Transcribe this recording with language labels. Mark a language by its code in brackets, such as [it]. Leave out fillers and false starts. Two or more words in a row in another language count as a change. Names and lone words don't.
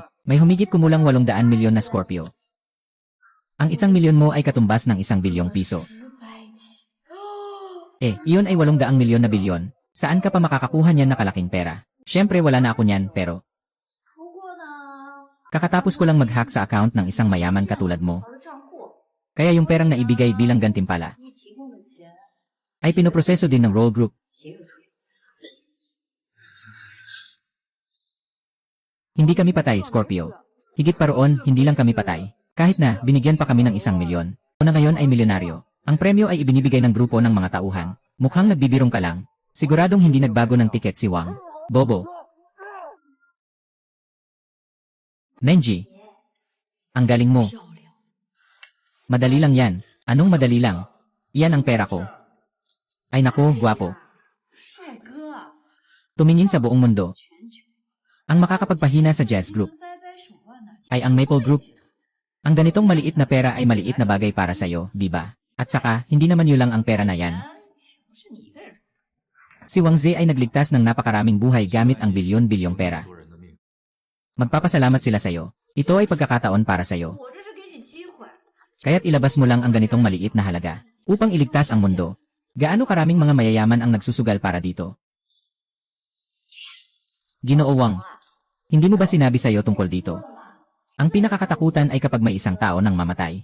[tl] May humigit kumulang 800 milyon na Scorpio. Ang 1,000,000 mo ay katumbas ng 1 bilyong piso. [zh] 10起。 [tl] Iyon ay 800 milyon na bilyon. Saan ka pa makakakuha niyan na kalaking pera? Siyempre wala na ako niyan, pero [zh] 不过呢， [tl] kakatapos ko lang mag-hack sa account ng isang mayaman katulad mo. [zh] 我的账户， [tl] Kaya yung perang naibigay bilang gantimpala [zh] 你提供的钱 [tl] ay pinoproseso din ng Roll Group. [zh] 也有处理。 [tl] Hindi kami patay, Scorpio. Higit pa roon, hindi lang kami patay. Kahit na, binigyan pa kami ng 1,000,000. Na ngayon ay milyonaryo. Ang premyo ay ibinibigay ng grupo ng mga tauhan. Mukhang nagbibirong ka lang. Siguradong hindi nagbago ng tiket si Wang. Bobo. Menji. Ang galing mo. [zh] 漂亮， [tl] Madali lang yan. Anong madali lang? Iyan ang pera ko. Ay nako, gwapo. [zh] 帅哥， [tl] Tumingin sa buong mundo. [zh] 全球 [tl] Ang makakapagpahina sa jazz group [zh] 掰掰手腕呢， [tl] ay ang Maple Group. Ang ganitong maliit na pera ay maliit na bagay para sa'yo, di ba? At saka, hindi naman yun lang ang pera na yan. [zh] 不是你一个人死， [tl] Si Wang Zi ay nagligtas ng napakaraming buhay gamit ang bilyon-bilyong pera. [zh] 多人的命。 [tl] Magpapasalamat sila sa'yo. Ito ay pagkakataon para sa'yo. [zh] 我这是给你机会。 [tl] Kaya't ilabas mo lang ang ganitong maliit na halaga upang iligtas ang mundo. Gaano karaming mga mayayaman ang nagsusugal para dito? Ginoo Wang, hindi mo ba sinabi sa'yo tungkol dito? Ang pinakakatakutan ay kapag may isang tao nang mamatay.